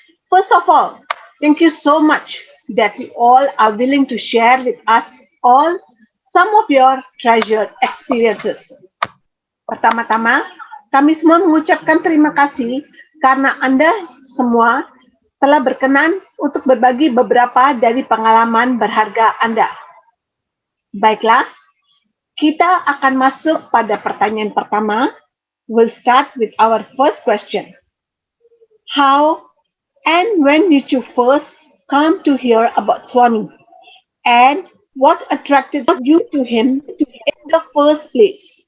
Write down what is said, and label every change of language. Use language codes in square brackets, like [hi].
[en] First of all, thank you so much that you all are willing to share with us all some of your treasured experiences. [id] Pertama-tama, kami semua mengucapkan terima kasih karena Anda semua telah berkenan untuk berbagi beberapa dari pengalaman berharga Anda. Baiklah, kita akan masuk pada pertanyaan pertama. [en] We'll start with our first question. How and when did you first come to hear about Swami? And what attracted you to him in the first place?